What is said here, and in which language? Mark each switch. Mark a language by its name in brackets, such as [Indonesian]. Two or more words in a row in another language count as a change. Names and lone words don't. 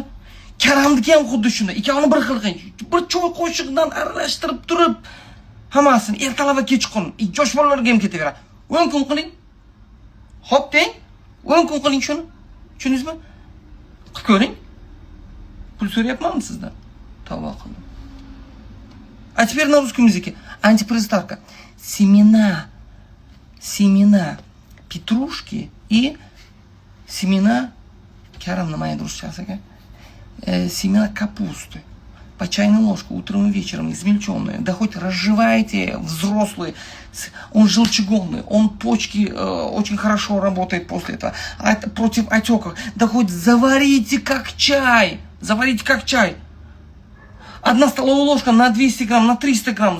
[Uzbek] Karamniki ham xuddi shunday. Ikkovini bir xil qiling. Bir choy qoshiqdan aralashtirib turib, hammasini ertalab va kechqurun yosh bolalarga ham ketaveradi. 10 kun qiling. Xo'p deng. 10 kun qiling shuni. Tushundingizmi? Qilib ko'ring. Pul so'rayapmanmi sizdan? Tavba qildim. [Russian] А теперь на русском языке. Антипаразитарка. Семена петрушки и семена, [Uzbek] Karam nima edi ruschasiga? [Russian] Семена капусты. По чайной ложке утром и вечером, измельченные. Да хоть разжевайте, взрослые. Он желчегонный, он почки очень хорошо работает после этого. Против отеков. Да хоть заварите как чай. Одна столовая ложка на 200 грамм, на 300 грамм.